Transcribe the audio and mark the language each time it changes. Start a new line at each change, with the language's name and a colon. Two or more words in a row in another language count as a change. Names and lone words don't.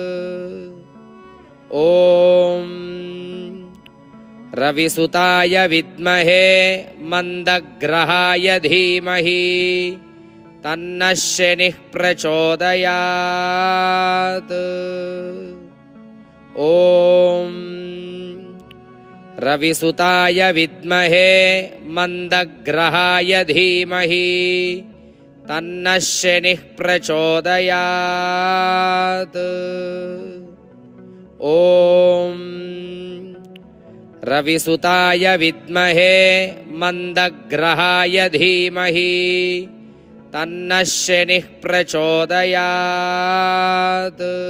Sanskrit: ఓం రవిసుతాయ విద్మహే మందగ్రహాయ ధీమహి తన్నః శనిః ప్రచోదయాత్. ఓం रविसुताय विद्महे मंदग्रहाय धीमहि तन्नः शनिः प्रचोदयात्। ॐ रविसुताय विद्महे मंदग्रहाय धीमहि तन्नः शनिः प्रचोदयात्।